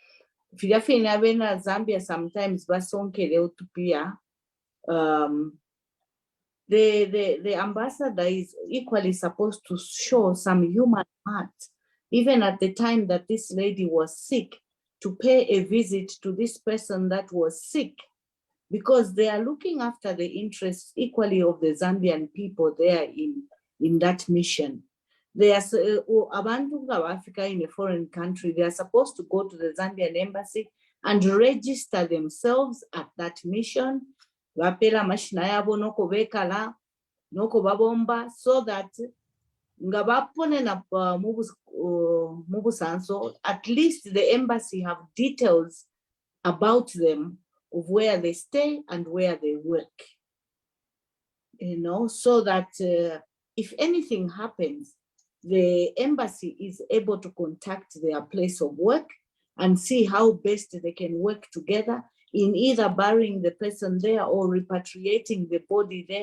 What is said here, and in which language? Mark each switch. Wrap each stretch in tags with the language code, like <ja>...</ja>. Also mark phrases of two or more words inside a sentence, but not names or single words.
<en>Zambia sometimes the ambassador is equally supposed to show some human heart, even at the time that this lady was sick, to pay a visit to this person that was sick, because they are looking after the interests equally of the Zambian people there in that mission. They are Abantu of Africa in a foreign country. They are supposed to go to the Zambian embassy and register themselves at that mission.</en> <ny>Vapela mashina yabo noko bekala noko babomba,</ny> <en>so that</en> <ny>ngabapone na mubusanso,</ny> <en>at least the embassy have details about them, of where they stay and where they work, you know, so that if anything happens, the embassy is able to contact their place of work and see how best they can work together in either burying the person there or repatriating the body there.</en>